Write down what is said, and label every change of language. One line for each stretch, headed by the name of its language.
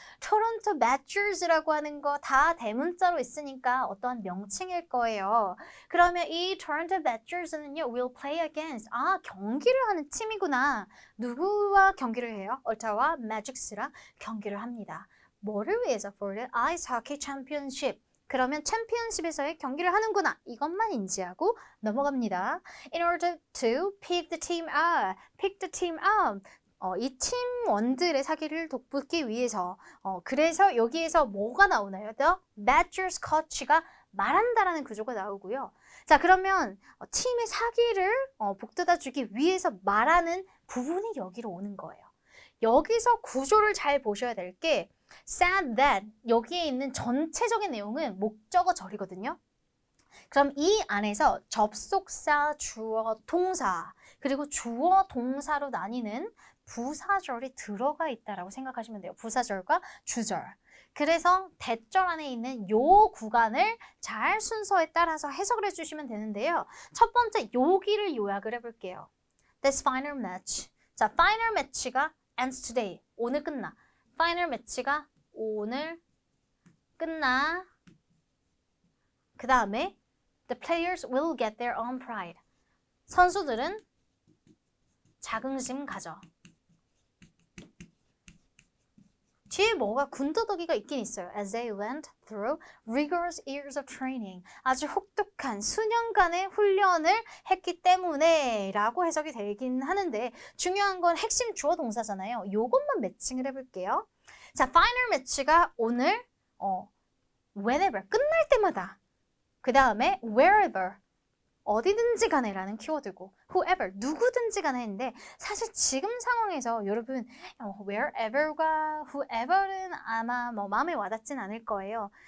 Korean: 토론토 매저스라고 하는 거 다 대문자로 있으니까 어떠한 명칭일 거예요. 그러면 이 토론토 매저스는요,
English: will play against,
Korean: 경기를 하는 팀이구나. 누구와 경기를 해요? 오타와 매직스랑 경기를 합니다. 뭐를 위해서?
English: For the Ice Hockey Championship.
Korean: 그러면 챔피언십에서의 경기를 하는구나. 이것만 인지하고 넘어갑니다.
English: In order to pick the team up. pick the team up.
Korean: 이 팀원들의 사기를 돋보기 위해서. 그래서 여기에서 뭐가 나오나요?
English: The Badgers coach
Korean: 가 말한다라는 구조가 나오고요. 자, 그러면 팀의 사기를 복돋아 주기 위해서 말하는 부분이 여기로 오는 거예요. 여기서 구조를 잘 보셔야 될 게
English: said that
Korean: 여기에 있는 전체적인 내용은 목적어 절이거든요. 그럼 이 안에서 접속사, 주어, 동사 그리고 주어, 동사로 나뉘는 부사절이 들어가 있다라고 생각하시면 돼요. 부사절과 주절. 그래서 대절 안에 있는 요 구간을 잘 순서에 따라서 해석을 해주시면 되는데요. 첫 번째 여기를 요약을 해볼게요.
English: This final match. 자, final match가 ends today.
Korean: 오늘 끝나. 파이널 매치가 오늘 끝나. 그 다음에
English: the players will get their own pride.
Korean: 선수들은 자긍심 가져. 뒤에 뭐가 군더더기가 있긴 있어요.
English: As they went through rigorous years of training.
Korean: 아주 혹독한 수년간의 훈련을 했기 때문에 라고 해석이 되긴 하는데 중요한 건 핵심 주어 동사잖아요. 요것만 매칭을 해볼게요. 자, final match가 오늘 whenever, 끝날 때마다. 그 다음에 wherever, 어디든지 간에 라는 키워드고 whoever, 누구든지 간에 했는데 사실 지금 상황에서 여러분 wherever과 whoever는 아마 마음에 와닿진 않을 거예요.